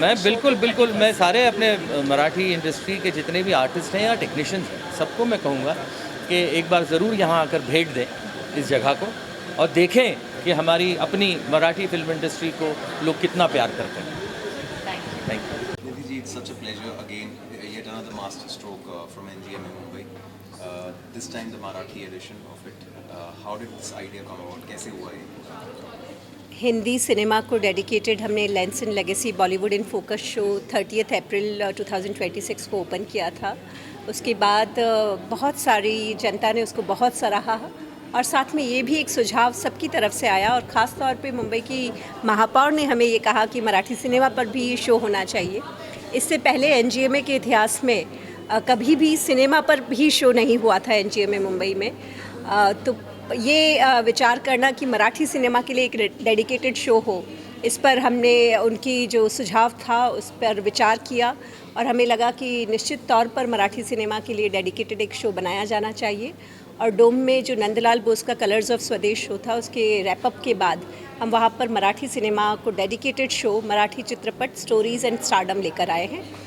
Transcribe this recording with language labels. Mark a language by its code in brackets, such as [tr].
[hi] मैं बिल्कुल मैं सारे अपने मराठी इंडस्ट्री के जितने भी आर्टिस्ट हैं या टेक्नीशियंस हैं, सबको मैं कहूँगा कि एक बार ज़रूर यहाँ आकर भेंट दें इस जगह को और देखें कि हमारी अपनी मराठी फिल्म इंडस्ट्री को लोग कितना प्यार करते हैं. [en] Thank you. Nidhi ji, it's such a pleasure again, yet another master stroke from NGMA Mumbai. This time the Marathi edition of it. How did this idea come about? [hi] कैसे हुआ ये? Hindi cinema को डेडिकेटेड हमने lens and legacy Bollywood in focus show 30 अप्रैल 2026 को open किया था. उसके बाद बहुत सारी जनता ने उसको बहुत सराहा और साथ में ये भी एक सुझाव सबकी तरफ से आया और ख़ास तौर पे मुंबई की महापौर ने हमें ये कहा कि मराठी सिनेमा पर भी ये शो होना चाहिए. इससे पहले NGMA के इतिहास में कभी भी सिनेमा पर भी शो नहीं हुआ था NGMA मुंबई में. तो ये विचार करना कि मराठी सिनेमा के लिए एक डेडिकेटेड शो हो, इस पर हमने उनकी जो सुझाव था उस पर विचार किया और हमें लगा कि निश्चित तौर पर मराठी सिनेमा के लिए डेडिकेटेड एक शो बनाया जाना चाहिए. और डोम में जो नंदलाल बोस का कलर्स ऑफ स्वदेश शो था, उसके रैपअप के बाद हम वहाँ पर मराठी सिनेमा को डेडिकेटेड शो मराठी चित्रपट स्टोरीज़ एंड स्टारडम लेकर आए हैं.